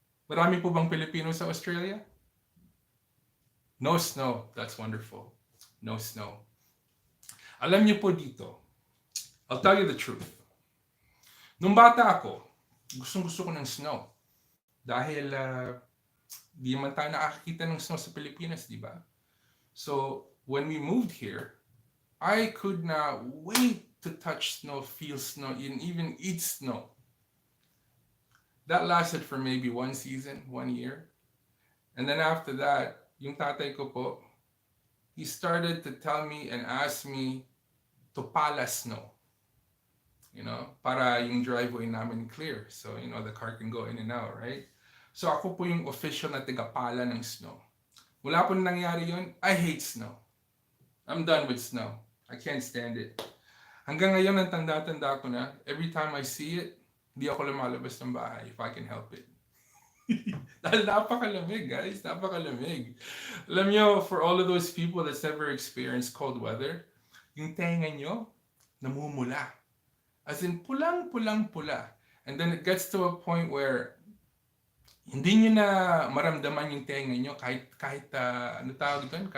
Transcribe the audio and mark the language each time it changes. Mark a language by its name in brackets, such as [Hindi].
[Filipino] Marami po bang Pilipino sa Australia? [English] No snow. That's wonderful. No snow. [Filipino] Alam niyo po dito, [English] I'll tell you the truth. [Filipino] Nung bata ako, gustong-gusto ko ng snow. Dahil di man tayo nakakita ng snow sa Pilipinas, di ba? [English] So, when we moved here, I could not wait to touch snow, feel snow, and even eat snow. That lasted for maybe 1 season, 1 year. And then after that, [Filipino] yung tatay ko po, [English] he started to tell me and ask me to pala snow. [Filipino] Para yung driveway namin clear. [English] So, the car can go in and out, right? [Filipino] So, ako po yung official na tagapala ng snow. Wala po nangyari yun. [English] I hate snow. I'm done with snow. I can't stand it. [Filipino] Hanggang ngayon, ang tanda-tanda ko na, [English] every time I see it, [Filipino] di ako lumalabas ng bahay [English] if I can help it. [Filipino] Dahil napakalamig, guys. Napakalamig. Alam nyo, [English] for all of those people that's never experienced cold weather, [Filipino] yung tenga nyo, namumula. As in, pulang-pulang-pula. [English] And then it gets to a point where [Filipino] hindi nyo na maramdaman yung tenga nyo kahit ano tawag doon?